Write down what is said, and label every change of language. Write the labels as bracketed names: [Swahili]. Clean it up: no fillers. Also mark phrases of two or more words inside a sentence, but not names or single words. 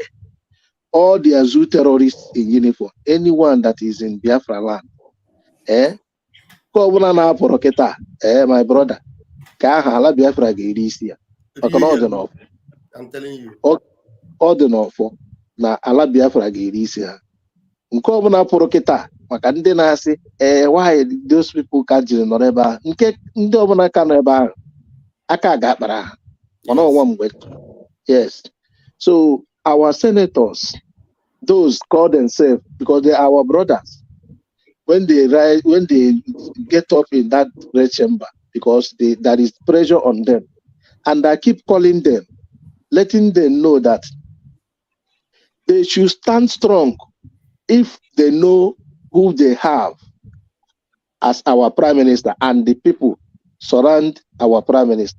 [English] All the zoo terrorists in uniform, anyone that is in Biafra land, my brother, Biafra I'm telling you. [Igbo] Ordinary na ala Biafra ga-erisi ha. Nke ọbụla pụrụ kịta maka ndị na-asị [English] why those people [Igbo] ka jiri nọrọ ebe ahụ. Nke ndị ọbụla ka nọ ebe ahụ aka ga-akpara ha. Mana ọnwa mgbe. [English] Yes. So our senators, those call themselves, because they are our brothers, when they get up in that red chamber, because there is pressure on them, and I keep calling them, letting them know that they should stand strong if they know who they have as our prime minister and the people surround our prime minister.